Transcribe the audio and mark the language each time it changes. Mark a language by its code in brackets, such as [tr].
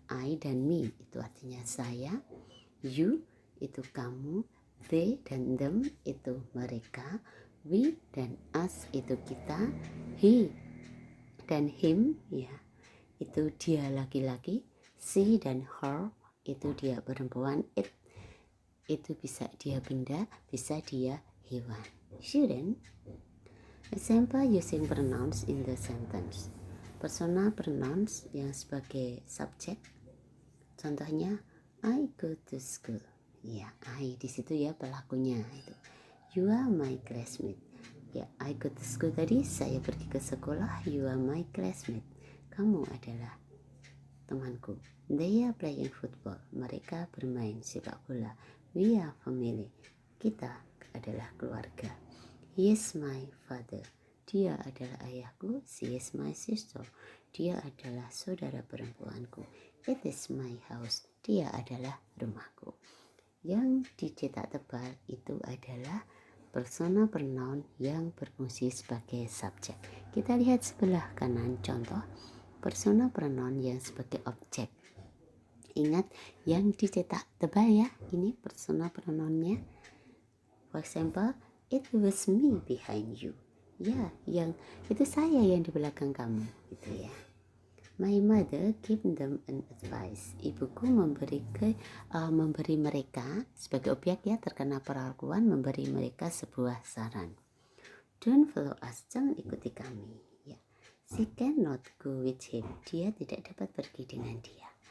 [id] I dan me itu artinya saya, you itu kamu, they dan them itu mereka, we dan us itu kita, he dan him ya itu dia laki-laki, she dan her itu dia perempuan, it itu bisa dia benda, bisa dia hewan. [en] Student, example using pronouns in the sentence. Personal pronouns [id] yang sebagai subjek, contohnya [en] I go to school. [id] Ya, I di situ ya pelakunya itu. [en] You are my classmate. Ya, I go to school [id] tadi saya pergi ke sekolah. [en] You are my classmate. [id] Kamu adalah temanku. [en] They are playing football. [id] Mereka bermain sepak bola. [en] We are family. [id] Kita adalah keluarga. [en] He is my father. [id] Dia adalah ayahku. [en] She is my sister. [id] Dia adalah saudara perempuanku. [en] It is my house. [id] Dia adalah rumahku. Yang dicetak tebal itu adalah personal pronoun yang berfungsi sebagai subjek. Kita lihat sebelah kanan contoh personal pronoun yang sebagai objek. Ingat yang dicetak tebal ya, ini personal pronounnya. [en] For example, it was me behind you. [id] Ya, yang itu saya yang di belakang kamu, gitu ya. [en] My mother gave them an advice. [id] Ibuku memberi mereka sebagai objek ya, terkena perlakuan, memberi mereka sebuah saran. [en] Don't follow us, [id] jangan ikuti kami. [en] Ya, she cannot go with him. [id] Dia tidak dapat pergi dengan dia.